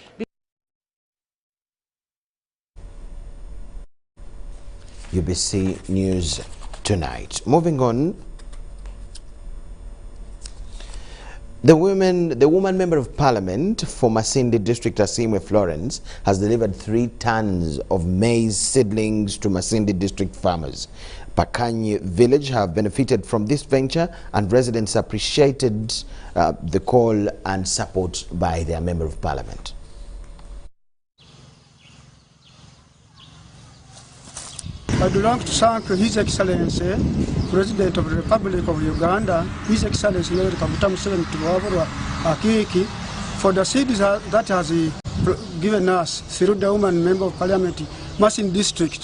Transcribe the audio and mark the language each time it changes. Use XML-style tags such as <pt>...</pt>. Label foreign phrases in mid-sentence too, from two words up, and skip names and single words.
<en>UBC News Tonight. Moving on. The woman member of parliament for Masindi district, Asimwe Florence, has delivered 3 tons of maize seedlings to Masindi district farmers. Pakanyi village have benefited from this venture, and residents appreciated the call and support by their member of parliament. I'd like to thank His Excellency, President of the Republic of Uganda, His Excellency Kaguta Museveni Tubwabulwa Akiki, for the seeds that has given us through the woman member of parliament, Masindi district.</en>